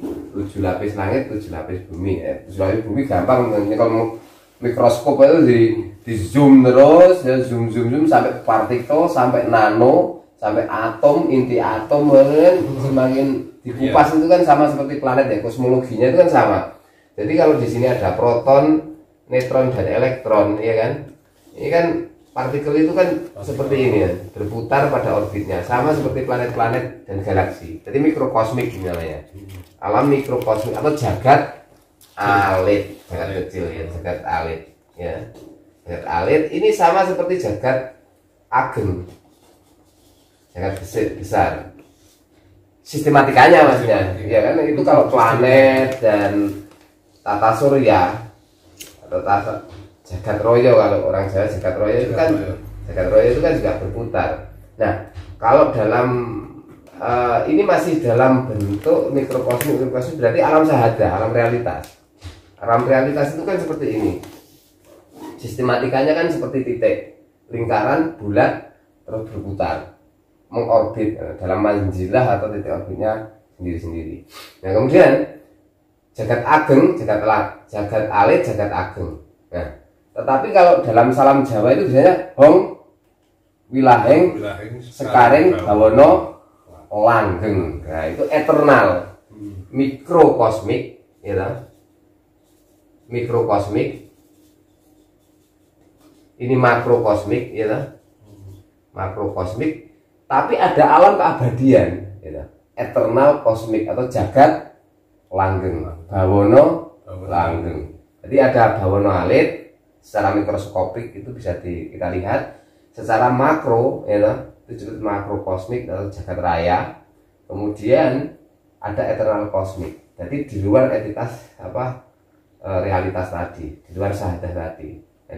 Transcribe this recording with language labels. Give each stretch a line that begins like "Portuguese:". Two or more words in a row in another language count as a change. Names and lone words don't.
Indonesian: 7 lapis langit, 7 lapis bumi. 7 lapis bumi gampang, ini kalau mikroskop itu di zoom terus, ya zoom sampai partikel, sampai nano, sampai atom, inti atom, semakin dikupas itu kan sama seperti planet ya, kosmologinya itu kan sama. Jadi kalau di sini ada proton, neutron dan elektron, ya kan? Ini kan partikel itu kan seperti ini ya, berputar pada orbitnya, sama seperti planet-planet dan galaksi. Jadi mikrokosmik namanya. Alam mikrokosmik atau
Javanese: jagat alit,
Indonesian: jagat kecil ya,
Javanese: jagat alit
Indonesian: ya.
Javanese: Jagat alit
Indonesian: ini sama seperti
Javanese: jagat ageng,
Indonesian: jagat besar. Sistematikanya maksudnya, ya kan itu kalau planet dan tata surya atau
Javanese: jagat royo,
Indonesian: kalau orang Jawa
Javanese: jagat royo
Indonesian: itu kan juga berputar. Nah, kalau dalam ini masih dalam bentuk mikrokosmik berarti alam sahadah, alam realitas. Alam realitas itu kan seperti ini. Sistematikanya kan seperti titik, lingkaran bulat terus berputar, mengorbit dalam manzilah atau titik orbitnya sendiri-sendiri.
Javanese: Nah, kemudian jagat ageng, jagat alit, jagat ageng.
Indonesian: Nah, tetapi kalau dalam salam Jawa itu biasanya
Javanese: hong wilaheng sekaring bawono langgeng.
Indonesian: Nah, itu eternal, mikrokosmik, ya, mikrokosmik. Ini makrokosmik, ya, makrokosmik. Tapi ada alam keabadian, ya, eternal kosmik atau
Javanese: jagat langgeng, bawono langgeng.
Indonesian: Jadi ada
Javanese: bawono alit.
Indonesian: Secara mikroskopik itu bisa kita lihat. Secara makro, ya, itu disebut makrokosmik atau jagat raya. Kemudian ada eternal kosmik. Jadi di luar entitas realitas tadi, di luar sahadah tadi.